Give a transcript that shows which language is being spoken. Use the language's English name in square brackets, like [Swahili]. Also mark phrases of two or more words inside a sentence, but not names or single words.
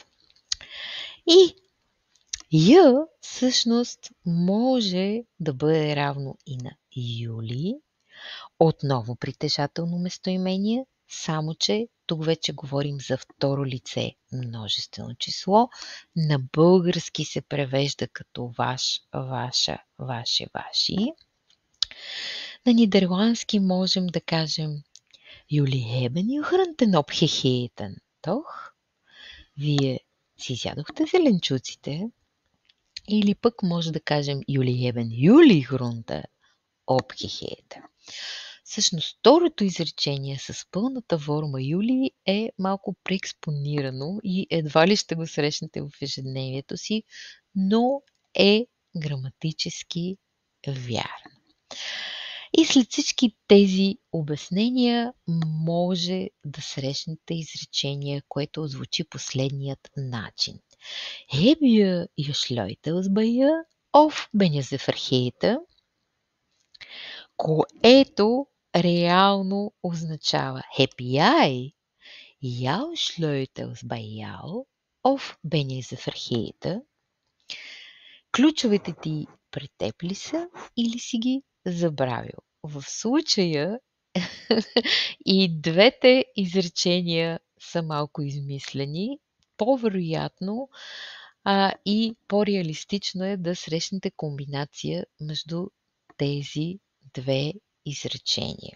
[Bulgarian] И "й" всъщност може да бъде равно и на Юли, отново притежателно местоимение, само че тук вече говорим за второ лице множествено число. На български се превежда като ваш, ваша, ваше, ваши. На нидерландски можем да кажем [Dutch] "Jullie hebben je groenten opgegeten, toch?" [Bulgarian] Вие си изядохте зеленчуците. Или пък може да кажем [Dutch] "Jullie hebben jullie groenten opgegeten". [Bulgarian] Всъщност, второто изречение с пълната форма "Юли" е малко преекспонирано и едва ли ще го срещнете в ежедневието си, но е граматически вярно. И след всички тези обяснения може да срещнете изречение, което звучи последният начин. [Dutch] Heb je je sleutels bij je of ben je ze vergeten? [Bulgarian] Което реално означава [Dutch] "Heb jij jouw sleutels bij jou of ben je ze vergeten?" [Bulgarian] Ключовете ти при теб ли са или си ги забравил? в случая и двете изречения са малко измислени. По-вероятно и по-реалистично е да срещнете комбинация между тези две изречения.